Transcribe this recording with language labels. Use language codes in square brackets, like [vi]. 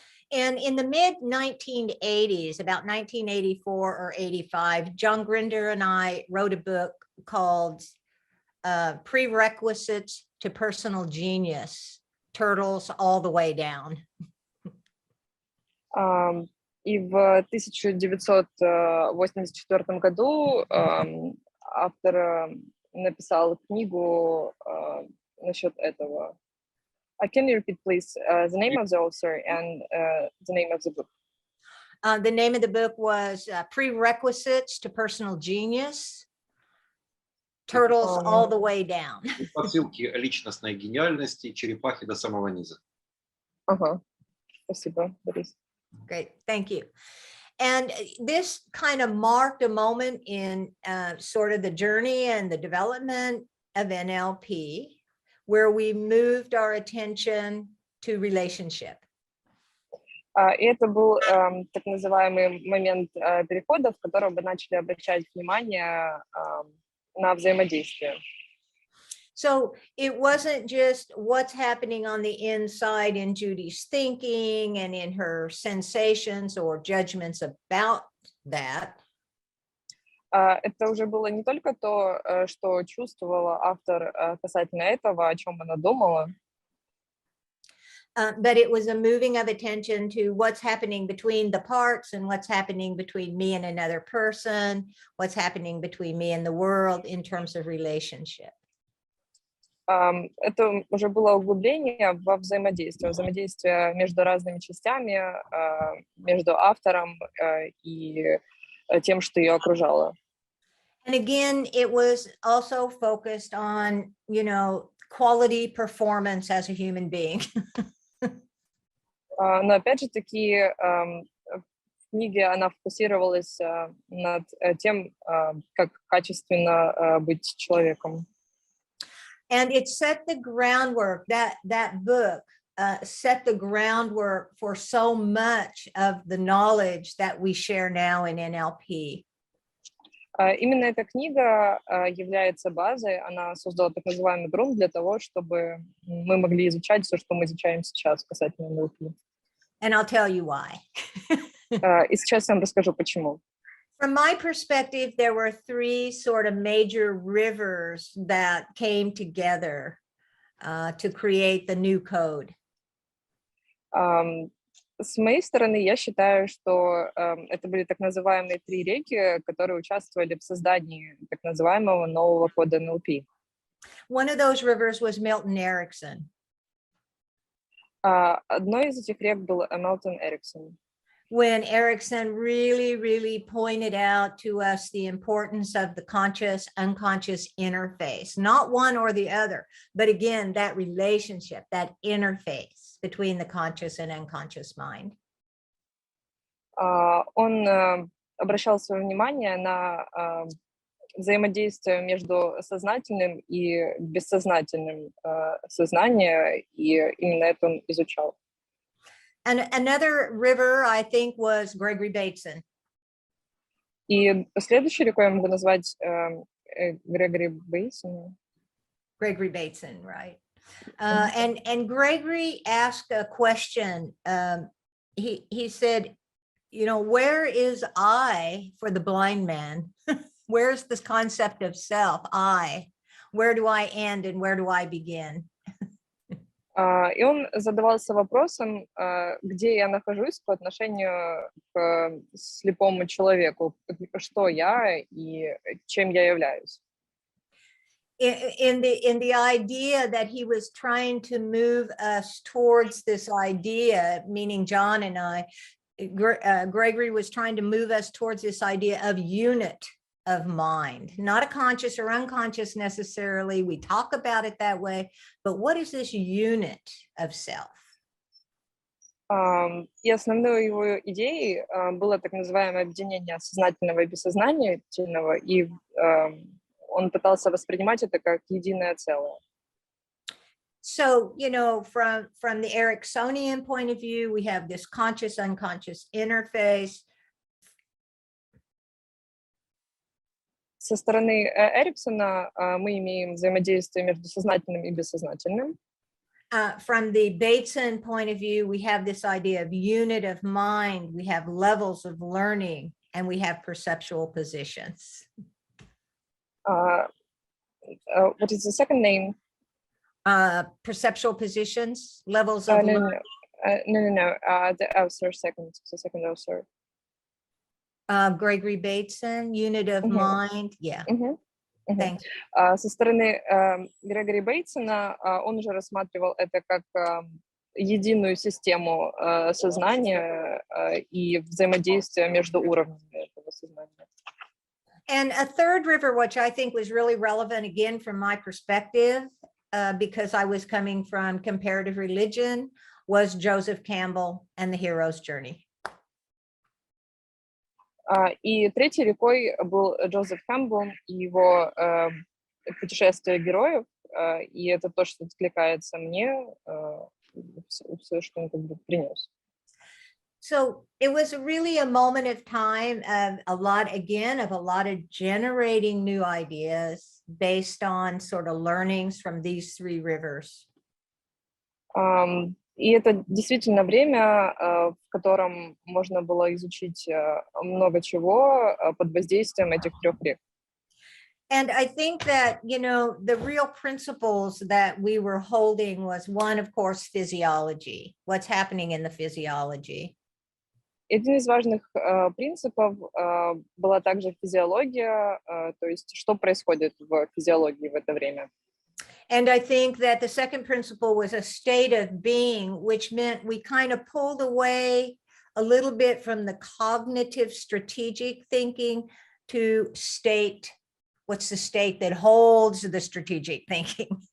[en] And in the mid-1980s, about 1984 or 85, John Grinder and I wrote a book called Prerequisites to Personal Genius, Turtles All the Way Down. [ru] И в 1984 году автор написал книгу насчет этого. [en] Can you repeat, please, the name of the author and the name of the book? The name of the book was Prerequisites to Personal Genius, Turtles All the Way Down. [ru] Посылки личностной гениальности, черепахи до самого низа. Спасибо, Борис. [en] Great, thank you. And this kind of marked a moment in sort of the journey and the development of NLP, where we moved our attention to relationship. [ru] И это был так называемый момент перехода, в котором мы начали обращать внимание на взаимодействие. [en] So it wasn't just what's happening on the inside in Judy's thinking and in her sensations or judgments about that. [ru] Это уже было не только то, что чувствовала автор касательно этого, о чем она думала. [en] But it was a moving of attention to what's happening between the parts and what's happening between me and another person, what's happening between me and the world in terms of relationship. [ru] Это уже было углубление во взаимодействие между разными частями, между автором и тем, что ее окружало. [en] And again, it was also focused on, quality performance as a human being. [ru] Но опять же таки в книге она фокусировалась над тем, как качественно быть человеком. [en] And it set the groundwork, that book set the groundwork for so much of the knowledge that we share now in NLP. [ru] Именно эта книга является базой, она создала так называемый грунт для того, чтобы мы могли изучать все, что мы изучаем сейчас касательно NLP. [en] And I'll tell you why. [ru] И сейчас я вам расскажу, почему. [en] From my perspective, there were 3 sort of major rivers that came together to create the new code. [ru] С моей стороны, я считаю, что это были так называемые 3 реки, которые участвовали в создании так называемого нового кода NLP. [en] One of those rivers was Milton Erickson. [ru] Одной из этих рек был Milton Erickson. [en] When Erickson really pointed out to us the importance of the conscious unconscious interface, not one or the other, but again, that relationship, that interface between the conscious and unconscious mind. [ru] Он обращал свое внимание на взаимодействие между сознательным и бессознательным сознанием, и именно это он изучал. [en] And another river, I think, was Gregory Bateson. [ru] И следующей рекой я могу назвать Грегори Бейтсон. [en] Gregory Bateson, right? And Gregory asked a question. He said, you know, where is I for the blind man? Where's this concept of self, I? Where do I end and where do I begin? [ru] И он задавался вопросом, где я нахожусь по отношению к слепому человеку, что я и чем я являюсь. [en] In the idea that he was trying to move us towards this idea, meaning John and I, Gregory was trying to move us towards this idea of unit of mind, not a conscious or unconscious necessarily. We talk about it that way, but what is this unit of self? [ru] И основной его идеей было так называемое объединение сознательного и бессознательного, и он пытался воспринимать это как единое целое. [en] So, you know, from the Ericksonian point of view, we have this conscious unconscious interface. [ru] Со стороны Эриксона мы имеем взаимодействие между сознательным и бессознательным. [en] From the Bateson point of view, we have this idea of unit of mind, we have levels of learning, and we have perceptual positions. What is the second name? Perceptual positions, levels of learning. No. The author second, the second author. Gregory Bateson, unit of mind, yeah. Thanks. [ru] Со стороны Грегори Бейтсона он уже рассматривал это как единую систему сознания и взаимодействия между уровнями этого сознания. [en] And a third river, which I think was really relevant again from my perspective, because I was coming from comparative religion, was Joseph Campbell and the Hero's Journey. [ru] И третьей рекой был Джозеф Кэмпбелл и его путешествие героев, и это то, что откликается мне, все, что он как бы принес. [en] So it was really a moment of time of a lot of generating new ideas based on sort of learnings from these 3 rivers. [ru] И это действительно время, в котором можно было изучить много чего под воздействием этих 3 рек. [en] And I think that, you know, the real principles that we were holding was one, of course, physiology, what's happening in the physiology. [ru] Один из важных принципов была также физиология, то есть что происходит в физиологии в это время. [en] And I think that the second principle was a state of being, which meant we kind of pulled away a little bit from the cognitive strategic thinking to state, what's the state that holds the strategic thinking?